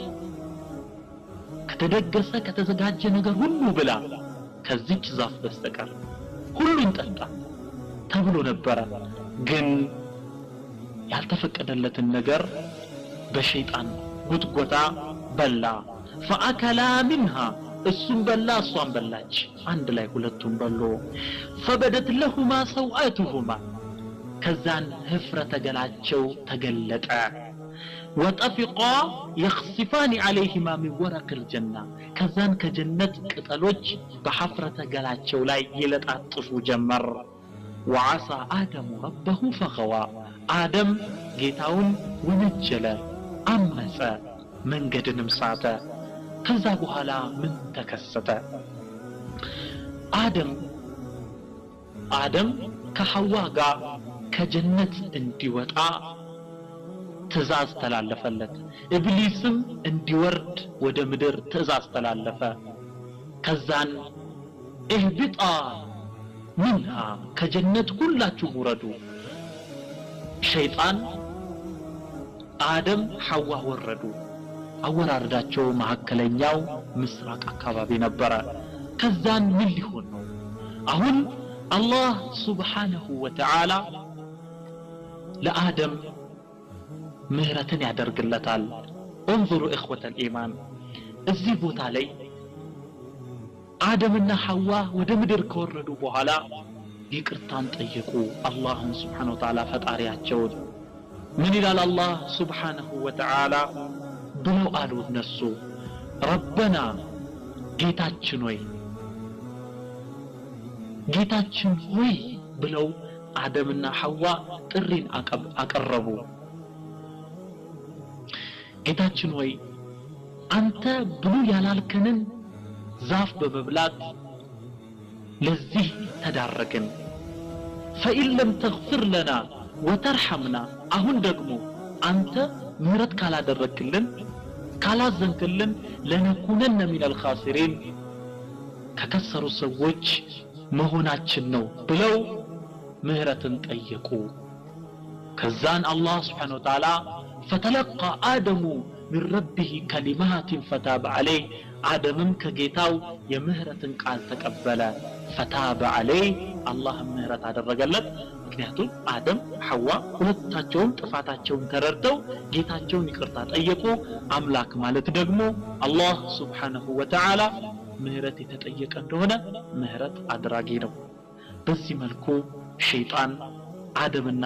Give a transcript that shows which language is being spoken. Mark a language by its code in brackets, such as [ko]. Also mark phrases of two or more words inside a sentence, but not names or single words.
[am] ከተደገሰ ከተዘጋጀ ነገር ሁሉ ብላ ከዚች ዛፍ በስተቀር ሁሉን ጠጣ ተብሎ ነበረ ግን ያልተፈቀደለትን ነገር በሸይጣን ጉትጎታ በላ [ar] فأكلا منها [am] እሱም በላ እሷም በላች አንድ ላይ ሁለቱም በሉ [ar] فبدت لهما سوءاتهما [am] ከዛን ህፍረተ ገላቸው ተገለጠ [ar] وطفقا يخصفان عليهما من ورق الجنة [am] ከዛን ከጀነት ቅጠሎች በሐፍረተ ገላቸው ላይ ይለጣጥፉ ጀመር [ar] وعصى آدم ربه فغوى [am] آدم ጌታውን ወነጀለ አመፀ መንገድንም ሳተ ከዛ በኋላ ምን ተከሰተ አደም ከሐዋ ጋር ከጀነት እንዲወጣ ትእዛዝ ተላለፈለት ኢብሊስም እንዲወርድ ወደ ምድር ትእዛዝ ተላለፈ ከዛን [ar] اهبطا منها [am] ከጀነት ሁላችሁ ወረዱ ሸይጣን አደም ሐዋ ወረዱ አወራረዳቸው መሐከለኛው ምስራቅ አካባቢ ነበረ ከዛን ምን ሊሆን ነው አሁን አላህ [ar] سبحانه وتعالى [am] ለአደም ምህረትን ያደርግለታል [ar] انظروا اخوة الايمان [am] እዚህ ቦታ ላይ አደምና ሐዋ ወደ ምድር ከወረዱ በኋላ ይቅርታን ጠየቁ አላህን [ar] سبحانه وتعالى [am] ፈጣሪያቸው ምን ይላል አላህ [ar] سبحانه وتعالى [am] ብለው አሉ እነሱ ረበና ጌታችን ሆይ ብለው አደምና ሐዋ ጥሪን አቀረቡ ጌታችን ሆይ አንተ ብሉ ያላልከንን ዛፍ በመብላት ለዚህ ተዳረግን [ar] فإن لم تغفر لنا وترحمنا [am] አሁን ደግሞ አንተ ምህረት ካላደረክልን ካላዘንክልን [ar] لنكونن من الخاسرين [am] ከከሰሩ ሰዎች መሆናችን ነው ብለው ምህረትን ጠየቁ ከዛን አላህ [ar] سبحانه وتعالى فتلقى آدم من ربه كلمات فتاب عليه [am] آدمم ከጌታው የምህረትን ቃል ተቀበለ [ar] فتاب عليه الله [am] ምህረት አደረገለት ምክንያቱም አደም ሐዋ ሁለታቸውም ጥፋታቸውን ተረድተው ጌታቸውን ይቅርታ ጠየቁ አምላክ ማለት ደግሞ አላህ [ar] سبحانه وتعالى [am] ምህረት የተጠየቀ እንደሆነ ምህረት አድራጊ ነው በዚህ መልኩ ሸይጣን አደምና